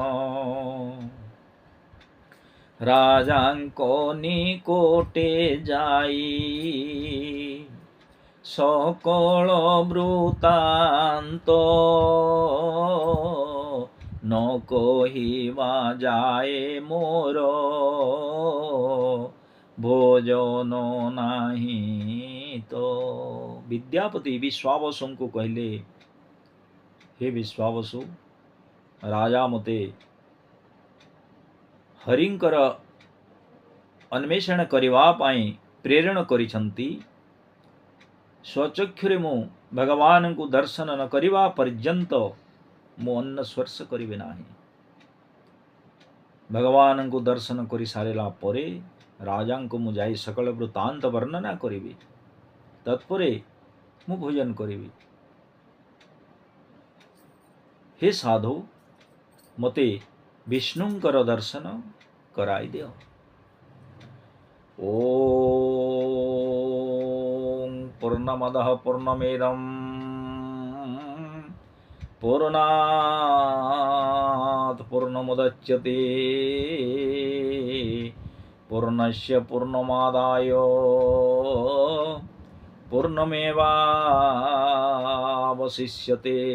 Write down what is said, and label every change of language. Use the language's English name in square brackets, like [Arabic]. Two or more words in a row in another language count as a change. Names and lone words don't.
[Odia] ରାଜାଙ୍କ ନିକଟେ ଯାଇ ସକଳ ବୃତ୍ତାନ୍ତ, ନ କହିବା ଯାଏ ମୋର ଭୋଜନ ନାହିଁ ତ। ବିଦ୍ୟାପତି ବିଶ୍ୱାବସୁ କୁ କହିଲେ, ହେ ବିଶ୍ୱାବସୁ, ରାଜା ମତେ ହରିଙ୍କର ଅନ୍ୱେଷଣ କରିବା ପାଇଁ ପ୍ରେରଣ କରିଛନ୍ତି। ସ୍ୱଚକ୍ଷୁରେ ମୁଁ ଭଗବାନ କୁ ଦର୍ଶନ ନ କରିବା ପର୍ଯ୍ୟନ୍ତ ମୁଁ ଅନ୍ନ ସ୍ପର୍ଶ କରିବି ନାହିଁ। ଭଗବାନ କୁ ଦର୍ଶନ କରି ସାରିଲା ପରେ ରାଜା କୁ ମୁଁ ଯାଇ ସକଳ ବୃତ୍ତାନ୍ତ ବର୍ଣ୍ଣନା କରିବି। ତତ୍ପରେ ମୁଁ ଭୋଜନ କରିବି। ହେ ସାଧୁ, ମତେ ବିଷ୍ଣୁଙ୍କର ଦର୍ଶନ କରାଇ ଦିଅ। [Sanskrit] ओम पूर्णमदः पूर्णमेदं पूर्णात् पूर्णमुदच्यते पूर्णस्य पूर्णमादाय पूर्णमेवावशिष्यते।